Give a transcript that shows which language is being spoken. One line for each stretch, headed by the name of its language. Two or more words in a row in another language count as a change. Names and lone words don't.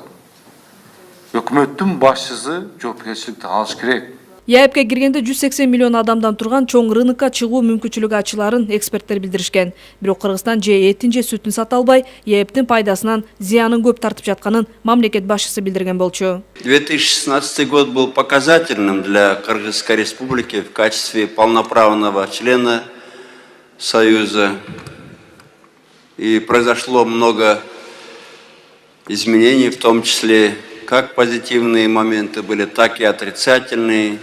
Kyrgyz: Өкмөттүн башчысы жоопкерчиликти алыш керек. ЕЭПке киргенде 180 миллион адамдан турган чоң рынокко чыгуу мүмкүнчүлүгү ачыларын эксперттер билдиришкен. Бирок Кыргызстан же этин же сүтүн сата албай, ЕЭПтин пайдасынан зыянын көп тартып жатканын мамлекет башчысы билдирген болчу.
Russian: 2016 год был показательным для Кыргызской республики в качестве полноправного члена Союза. И произошло много изменений, в том числе как позитивные моменты были, так и отрицательные.